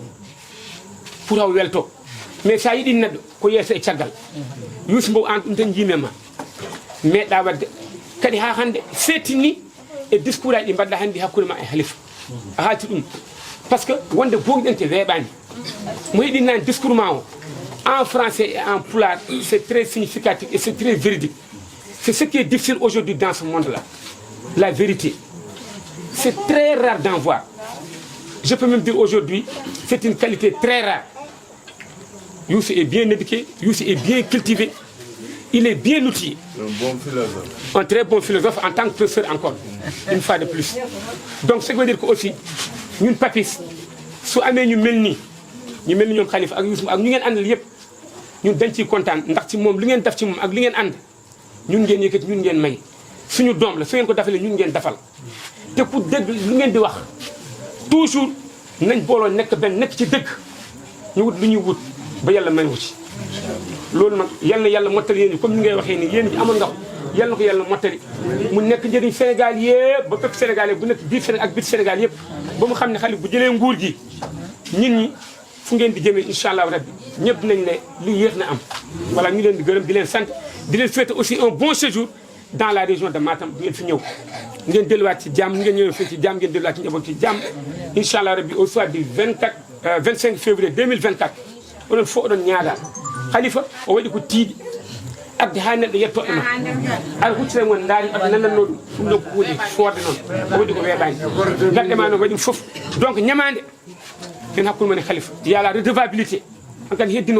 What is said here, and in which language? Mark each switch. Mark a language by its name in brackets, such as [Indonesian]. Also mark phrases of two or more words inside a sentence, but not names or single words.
[Fula] pour haw welto mais sa yiɗi neɗɗo ko yeeso e caggal Youssou Mbow an ɗum tan jiimema meeɗa wadde kadi ha hande seetini e discours aji ɗi mbaɗɗa hannde hakkude ma e Khalifa a haalti ɗum par ce que wonde bogɗen te weeɓani mo yiɗi nani discours ma o [French] en français et en pulaar c'est très significatif et c'est très véridique c'est ce qui est difficile aujourd'hui dans ce monde là la vérité c'est très rare d'en voir je peux même dire aujourd'hui c'est une qualité très rare. Youssou est bien éduqué, Youssou est bien cultivé, il est bien outillé. Un bon philosophe. Un très bon philosophe en tant que professeur encore, une fois de plus. Donc ce qui veut dire que aussi, [Wolof] ñun papis su amee ñu mel nii ñoom Khalifa ak Youssou ak ñu ngeen àndal yëpp ñun dañ ciy kontaan ndax ci moom li ngeen def ci moom ak li ngeen ànd ñun ngeen yëkkati ñun ngeen may suñu doom la su ngeen ko defalee ñun ngeen defal te ku dégg lu ngeen di wax toujours nañ booloo nekk benn nekk ci dëgg ñu wut lu ñuy wut ba yàlla may wuti loolu nag yal na yàlla mottali yéen comme ni ngay waxee nii yéen ji amoon nga ko yal na ko yàlla mottali mu nekk njëriñ Sénégal yëpp ba fépp Sénégal bu nekk biir Sénégal ak biir Sénégal yëpp ba mu xam ne Khalifa bu jëlee nguur gi nit ñi fu ngeen di jëmee [Arabic] incha allah rabbi [Wolof] ñëpp nañ ne lu yéex na am. voilà ñu leen di gërëm di leen sant di leen [French] souhaiter aussi un bon séjour dans la région de Matam [Wolof] bu ngeen fi ñëw ngeen delluwaat ci jàmm ngeen ñëwee fii ci jàmm ngeen delluwaat ci njaboot ci jàmm [Arabic] incha allah rabbi [French] au soir du [Fula] 25 février 2024 oɗon fof oɗon ñaaga Khalifa o waɗi ko tiiɗi arde ha neɗɗo yettoɗo ma ara huccita mon daari aɗa nananno ɗum ɗon ko hunde foorde noon o waɗi ko weeɓani gaɗɗe ma noon waɗi fof donc ñamade hen hakkude mon e Khalifa [French] y a la redevabilité [Fula] on kadi heddino